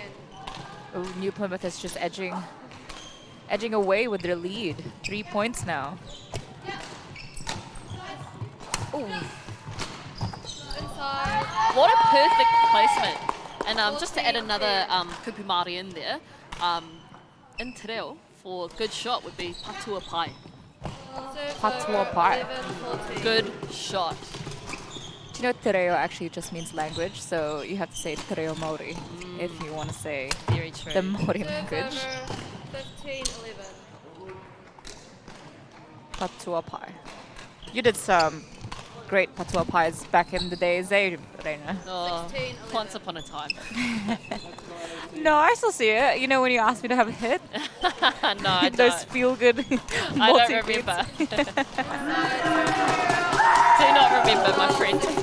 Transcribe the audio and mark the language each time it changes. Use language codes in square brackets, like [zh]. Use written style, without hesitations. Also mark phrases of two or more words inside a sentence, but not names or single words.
[en] Oh, New Plymouth is just edging away with their lead. 3 points now. Oh, Inside. What a perfect placement. And just to add another [mi] kupu Māori [en] in there, in [mi] te reo [en] for good shot would be [mi] patua pai. [en] Serves [mi] Patua [en] over [mi] pai. [en] 11-14. Good shot. you know, [mi] te reo [en] actually just means language, so you have to say [mi] te reo Māori [en] if you want to say Very true. the Māori Serves language. over 15-11. [mi] Patua pai. [en] You did some great patua pies back in the days, eh, Reina? Oh, 16-11. once upon a time. No, I still see it. You know when you asked me to have a hit? No, I Those don't. feel-good I don't remember. Do not remember, my friend.